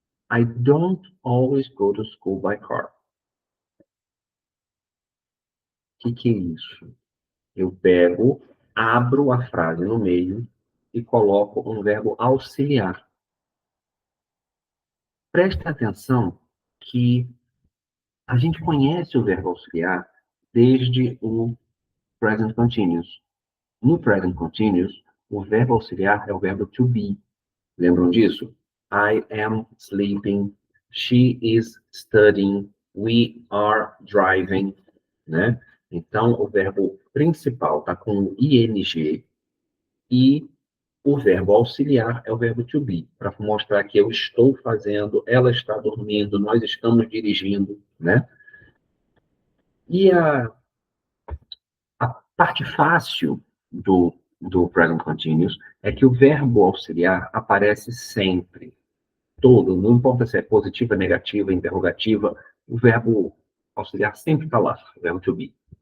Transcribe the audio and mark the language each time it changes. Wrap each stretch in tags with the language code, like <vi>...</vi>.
<en>I don't always go to school by car.</en> <pt>O que é isso? Eu pego, abro a frase no meio e coloco um verbo auxiliar. Preste atenção que a gente conhece o verbo auxiliar desde o present continuous. No present continuous, o verbo auxiliar é o verbo to be. Lembram disso?</pt> <en>I am sleeping, she is studying, we are driving, né?</en> <pt>Então, o verbo principal está com ing e o verbo auxiliar é o verbo to be, para mostrar que eu estou fazendo, ela está dormindo, nós estamos dirigindo, né? E a parte fácil do present continuous é que o verbo auxiliar aparece sempre, todo, não importa se é positiva, negativa, interrogativa, o verbo auxiliar sempre está lá, o verbo to be.</pt>